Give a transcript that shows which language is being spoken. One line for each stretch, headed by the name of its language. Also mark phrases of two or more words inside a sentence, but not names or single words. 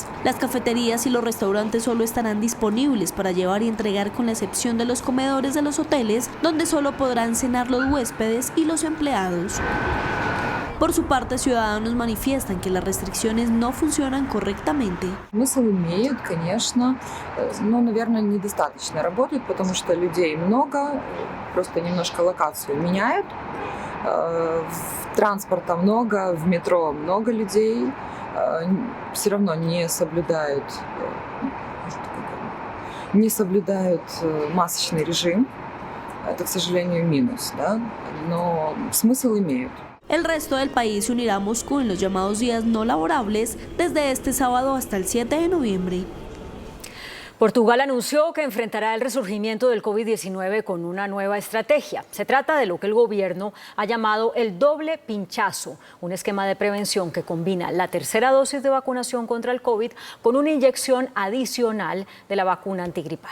Spanish: Las cafeterías y los restaurantes solo estarán disponibles para llevar y entregar, con la excepción de los comedores de los hoteles, donde solo podrán cenar los huéspedes y los empleados. Por su parte, ciudadanos manifiestan que las restricciones no funcionan correctamente.
Russian: Смысл имеют, конечно, но, наверное, недостаточно работают, потому что людей много, просто немножко локацию меняют. Транспорта много, в метро много людей, все равно не соблюдают масочный режим. Это, к сожалению, минус, да? Но смысл имеют.
Spanish: El resto del país se unirá a Moscú en los llamados días no laborables desde este sábado hasta el 7 de noviembre. Portugal anunció que enfrentará el resurgimiento del COVID-19 con una nueva estrategia. Se trata de lo que el gobierno ha llamado el doble pinchazo, un esquema de prevención que combina la tercera dosis de vacunación contra el COVID con una inyección adicional de la vacuna antigripal.